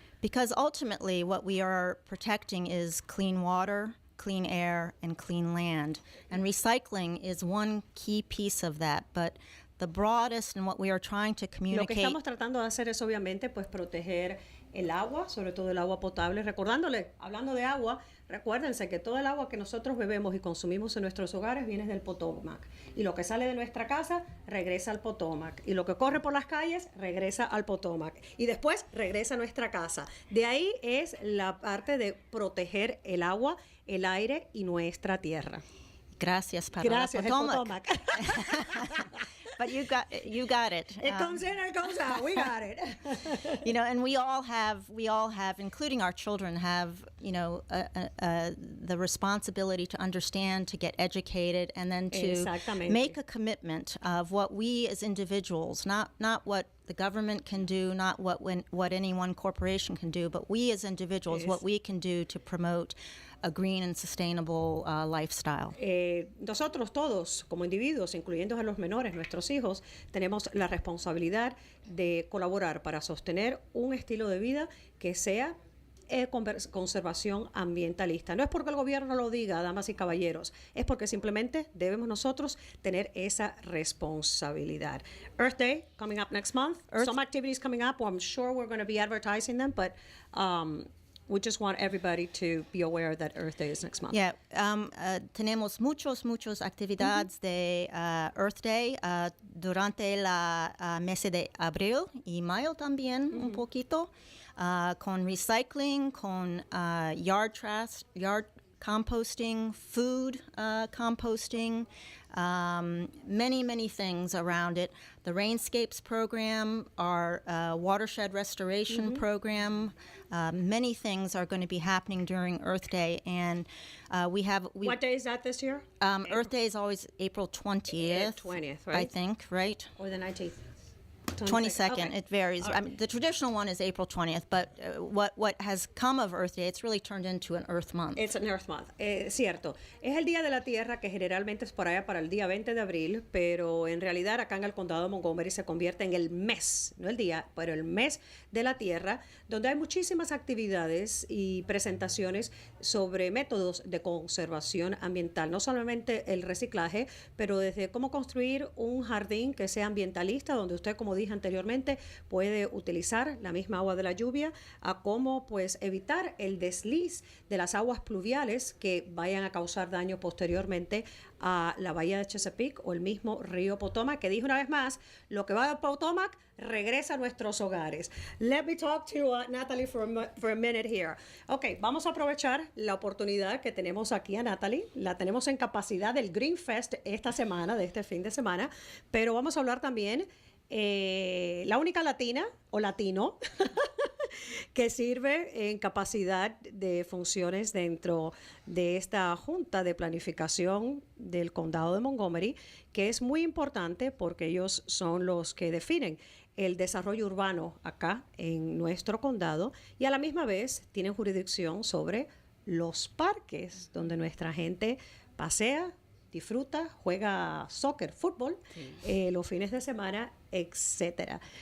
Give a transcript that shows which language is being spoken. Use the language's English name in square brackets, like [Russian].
[English] Because ultimately what we are protecting is clean water, clean air, and clean land. And recycling is one key piece of that, but the broadest and what we are trying to [Spanish] Lo que [English] communicate. [Spanish] estamos tratando de hacer es obviamente pues proteger el agua, sobre todo el agua potable. Hablando de agua, recuérdense que todo el agua que nosotros bebemos y consumimos en nuestros hogares viene del Potomac. Y lo que sale de nuestra casa regresa al Potomac. Y lo que corre por las calles regresa al Potomac. Y después regresa a nuestra casa. De ahí es la parte de proteger el agua, el aire y nuestra tierra. Gracias para Gracias, [English] el Potomac. But you got it. It comes in, it comes out. We got it. You know, and we all have, including our children, have, the responsibility to understand, to get educated, and then to [Spanish] Exactamente. [English] make a commitment of what we as individuals, not what the government can do, not what any one corporation can do, but we as individuals, what we can do to promote a green and sustainable lifestyle. [Spanish] Nosotros todos, como individuos, incluyendo a los menores, nuestros hijos, tenemos la responsabilidad de colaborar para sostener un estilo de vida que sea conservación ambientalista. No es porque el gobierno lo diga, damas y caballeros, es porque simplemente debemos nosotros tener esa responsabilidad. [English] Earth Day coming up next month. Some activities coming up. Well, I'm sure we're going to be advertising them, but we just want everybody to be aware that Earth Day is next month. [Spanish] Yeah, tenemos muchos actividades de Earth Day durante la mes de abril y mayo también un poquito, con recycling, con yard composting, food composting, [English] many things around it. the Rainscapes program, our watershed restoration program. Many things are going to be happening during Earth Day, and What day is that this year? Earth Day is always April 20th. 20th, right? I think, right? Or the 19th? 22nd. Okay. It varies. I mean, the traditional one is April 20th, but what has come of Earth Day, it's really turned into an Earth Month. It's an Earth Month. [Spanish] Cierto. Es el Día de la Tierra que generalmente es por allá para el día 20 de abril, pero en realidad acá en el condado de Montgomery se convierte en el mes, no el día, pero el mes de la Tierra, donde hay muchísimas actividades y presentaciones sobre métodos de conservación ambiental. No solamente el reciclaje, pero desde cómo construir un jardín que sea ambientalista, donde usted, como dije anteriormente, puede utilizar la misma agua de la lluvia, a cómo pues evitar el desliz de las aguas pluviales que vayan a causar daño posteriormente a la bahía de Chesapeake o el mismo río Potomac, que dije una vez más, lo que va de Potomac regresa a nuestros hogares. [English] Let me talk to Natalie for a minute here. [Spanish] Ok, vamos a aprovechar la oportunidad que tenemos aquí a Natalie. La tenemos en capacidad del Green Fest esta semana, de este fin de semana, pero vamos a hablar también la única latina o latino que sirve en capacidad de funciones dentro de esta Junta de Planificación del Condado de Montgomery, que es muy importante porque ellos son los que definen el desarrollo urbano acá en nuestro condado y a la misma vez tienen jurisdicción sobre los parques donde nuestra gente pasea, disfruta, juega soccer, fútbol, los fines de semana, etcétera.